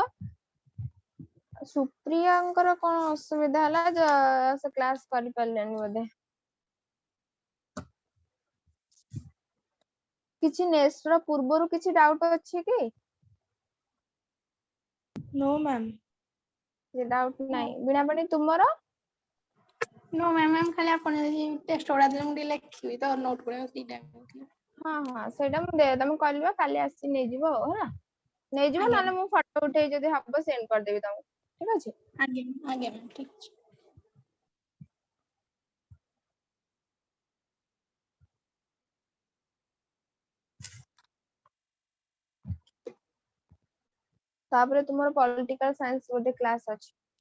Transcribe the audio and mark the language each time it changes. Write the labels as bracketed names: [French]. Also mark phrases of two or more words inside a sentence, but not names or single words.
[Odia] ସୁପ୍ରିୟାଙ୍କର କଣ ଅସୁବିଧା ହେଲା, ସେ କ୍ଲାସ କରିପାରିଲେନି ବୋଧେ। କିଛି ନେକ୍ସଟ ର ପୂର୍ବରୁ କିଛି ଡାଉଟ ଅଛି କି? [English] No, ma'am. [Odia] ସେ ଡାଉଟ ନାହିଁ। ବୀଣାପାଣି ତୁମର? [English] No ma'am [Odia] ଖାଲି ଆପଣ ଯଦି ଟେଷ୍ଟ ଗୁଡ଼ା ଦେଲେ ମୁଁ ଟିକେ ଲେଖିବି ତ ନୋଟ ଗୁଡ଼ା ସେଇଟା କହୁଥିଲି। ହଁ ହଁ ସେଇଟା ମୁଁ ତମେ କହିବ, କାଲି ଆସିକି ନେଇଯିବ ଆଉ ହେଲା। ନେଇଯିବ, ଆଜ୍ଞା ନହେଲେ ମୁଁ ଫଟୋ ଉଠେଇ ଯଦି ହବ ସେଣ୍ଡ କରିଦେବି ତମକୁ, ଠିକ ଅଛି। ଆଜ୍ଞା ଆଜ୍ଞା ମ୍ୟାମ୍ ଠିକ ଅଛି। ତାପରେ ତୁମର ପଲିଟିକାଲ ସାଇନ୍ସ ଗୋଟେ କ୍ଲାସ ଅଛି।